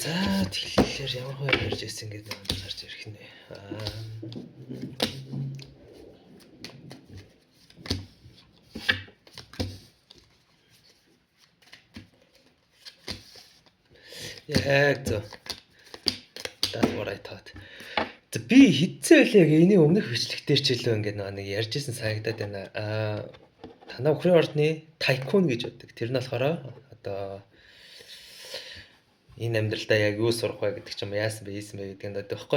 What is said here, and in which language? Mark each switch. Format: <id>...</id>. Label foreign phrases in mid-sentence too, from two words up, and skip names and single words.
<mn>За тэгэхээр ямар хөө ярьж ирсэн гэдэг нь гарч ирэх нэ. Яг зөв.</mn> <en>That's what I thought.</en> <mn>За би хэдсэн байлээ яг энэ өмнөх бичлэгтэр ч илүү ингээд нэг ярьжсэн санагдаад байна. Танаа үхрийн ордны тайкун гэж байдаг. Тэр нь болохоор одоо энэ амьдралдаа яг юу сурах вэ гэдэг ч юм яасан бэ гэдэг нь байхгүй.</mn>